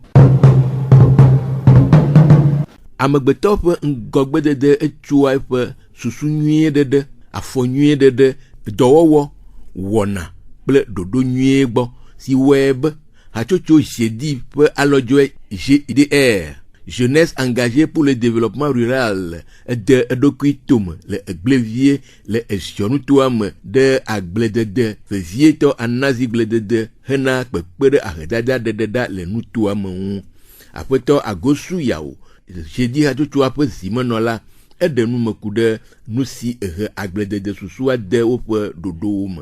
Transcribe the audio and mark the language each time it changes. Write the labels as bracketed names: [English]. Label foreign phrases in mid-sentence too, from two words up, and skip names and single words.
[Ewe] Amegbetɔ ƒe ŋgɔgbedede etsoa eƒe susu nyuie ɖeɖe, afɔ nyuie ɖeɖe, dɔwɔwɔ, wɔna kple ɖoɖo nyuie gbɔ si wɔe be hatsotso Jedi ƒe alɔdzɔe GDR, [French] Jeunesse engagée pour le développement rural, [Ewe] de eɖokui tome le egblevie le eziɔnutoa me ɖe agbledede vevietɔ anazi gbledede hena kpekpe ɖe ahedada ɖeɖeɖa le nutoa me ŋu. Aƒetɔ Agosu Yawo Jedi hatsotsoa ƒe zimenɔla eɖe numeku ɖe nu si ehe agbledede susua de woƒe ɖoɖowo me.